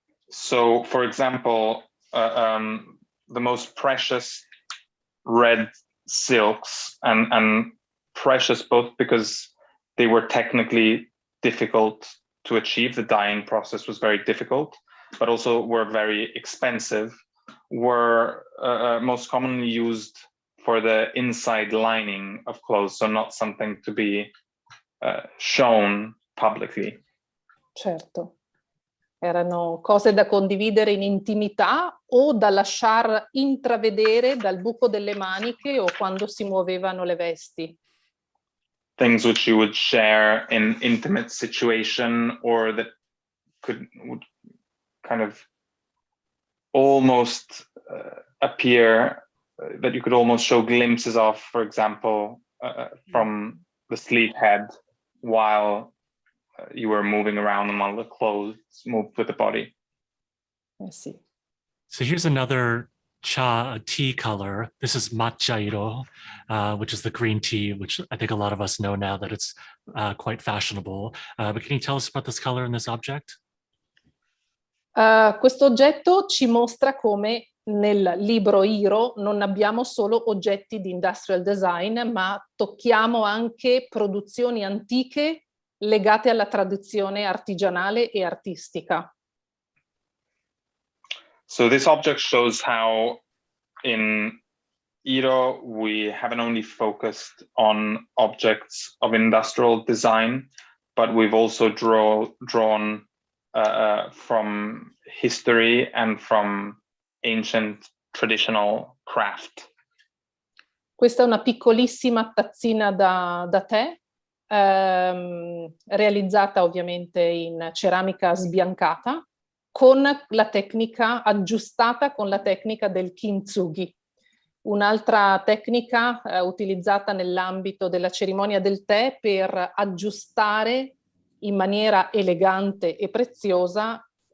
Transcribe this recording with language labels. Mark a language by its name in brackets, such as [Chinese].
[English] So, for example, the most precious red silks, and precious both because they were technically difficult to achieve, the dyeing process was very difficult, but also were very expensive, were most commonly used for the inside lining of clothes, so not something to be shown publicly. [Italian] Certo. Erano cose da condividere in intimità o da lasciar intravedere dal buco delle maniche o quando si muovevano le vesti. [English] Things which you would share in intimate situation, or that would kind of almost appear, that you could almost show glimpses of, for example, from the sleeve head while you were moving around and while the clothes moved with the body. [Italian] Sì. [English] So here's another tea color. This is matcha-iro, which is the green tea, which I think a lot of us know now that it's quite fashionable. But can you tell us about this color and this object? [Italian] Questo oggetto ci mostra come nel libro Iro non abbiamo solo oggetti di industrial design, ma tocchiamo anche produzioni antiche legate alla tradizione artigianale e artistica. [English] So this object shows how in Iro we haven't only focused on objects of industrial design, but we've also drawn from history and from ancient traditional craft. [Italian] Questa è una piccolissima tazzina da tè, realizzata ovviamente in ceramica sbiancata, con la tecnica aggiustata con la tecnica del kintsugi, un'altra tecnica utilizzata nell'ambito della cerimonia del tè per aggiustare in maniera elegante e preziosa